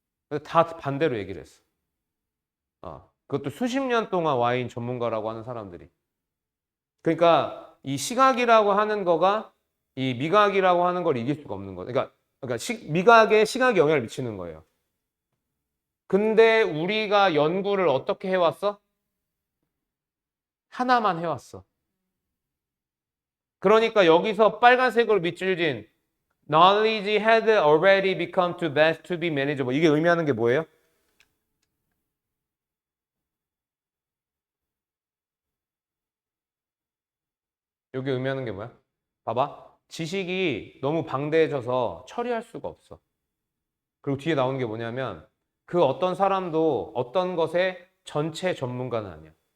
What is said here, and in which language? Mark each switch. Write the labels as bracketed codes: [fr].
[ko] 근데 다 반대로 얘기를 했어. 그것도 수십 년 동안 와인 전문가라고 하는 사람들이. 그러니까 이 시각이라고 하는 거가 이 미각이라고 하는 걸 이길 수가 없는 거야. 그러니까 미각에 시각이 영향을 미치는 거예요. 근데 우리가 연구를 어떻게 해왔어? 하나만 해왔어. 그러니까 여기서 빨간색으로 밑줄진 [en] knowledge had already become too vast to be manageable. [ko] 이게 의미하는 게 뭐예요? 여기 의미하는 게 뭐야? 봐봐. 지식이 너무 방대해져서 처리할 수가 없어. 그리고 뒤에 나오는 게 뭐냐면 그 어떤 사람도 어떤 것의 전체 전문가는 아니야.